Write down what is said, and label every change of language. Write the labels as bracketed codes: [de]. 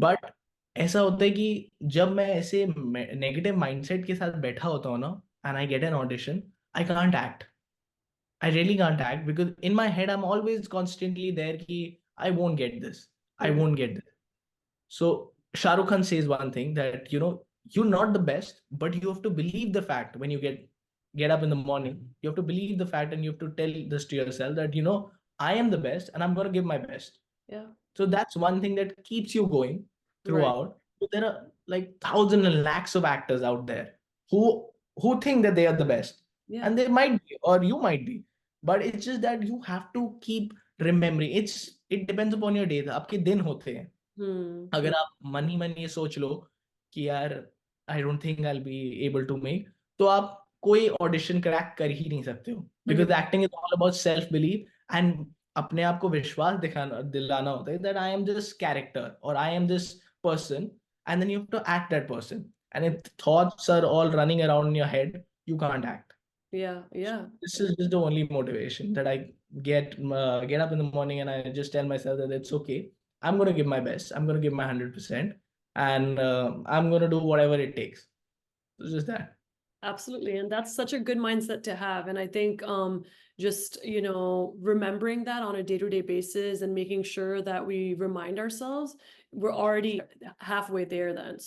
[hi] But ऐसा होता है कि जब मैं ऐसे नेगेटिव माइंडसेट के साथ बैठा होता हूँ ना, [en] And I get an audition, I can't act. I really can't act because in my head I'm always constantly there ki I won't get this. I Mm-hmm. won't get this. So Shah Rukh Khan says one thing that you're not the best, but you have to believe the fact when you get up in the morning. You have to believe the fact and you have to tell this to yourself that I am the best and I'm gonna give my best. Yeah. So that's one thing that keeps you going Right. throughout. So there are like thousands and lakhs of actors out there who think that they are the best, Yeah. and they might be, or you might be, but it's just that you have to keep remembering. It depends upon your day. [hi] आपके दिन होते हैं. Hmm. अगर आप मन ही मन ये सोच लो कि यार [en] I don't think I will be able to make, [hi] तो आप कोई ऑडिशन क्रैक कर ही नहीं सकते हो, [en] because acting is all about self believe [hi] and अपने आप को विश्वास दिखाना दिलाना होता है [en] that I am this character [hi] और [en] I am this person, and then you have to act that person. [hi] And if thoughts are all running around in your head, [en] you can't act. Yeah. Yeah. This is just the only motivation that I get up in the morning and I just tell myself that it's okay. I'm gonna give my best. I'm gonna give my 100%, and I'm gonna do whatever it takes. It's just that. Absolutely. And that's such a good mindset to have. And I think just, remembering that on a day-to-day basis and making sure that we remind ourselves, we're already halfway there then.